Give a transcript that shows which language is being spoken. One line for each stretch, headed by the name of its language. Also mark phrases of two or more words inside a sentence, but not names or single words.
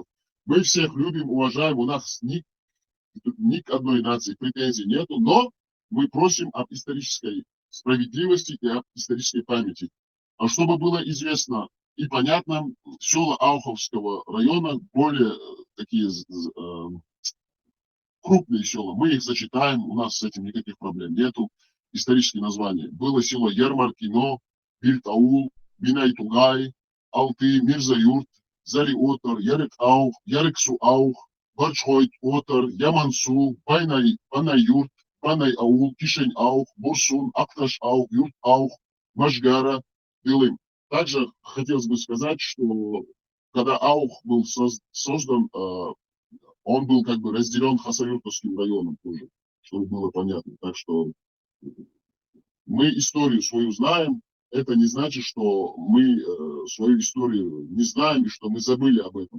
Russian: Мы всех любим, уважаем, у нас ни к одной нации претензий нету, но мы просим об исторической справедливости и об исторической памяти. А чтобы было известно и понятно, села Ауховского района более такие крупные села, мы их зачитаем, у нас с этим никаких проблем нету. Исторические названия. Было село Ермаркино, Бильтаул, Бинайтугай, Алты, Мирзаюрт, Зариотар, Ярык-Аух, Ярыксу-Аух, Барчхойт-Отар, Ямансу, Банай-Юрт, Банай-Аул, Кишень-Аух, Бурсун, Акташ-Аух, Юрт-Аух, Машгара, Дылым. Также хотелось бы сказать, что когда Аух был создан, он был как бы разделен Хасавюртовским районом тоже, чтобы было понятно. Так что мы историю свою знаем. Это не значит, что мы свою историю не знаем и что мы забыли об этом.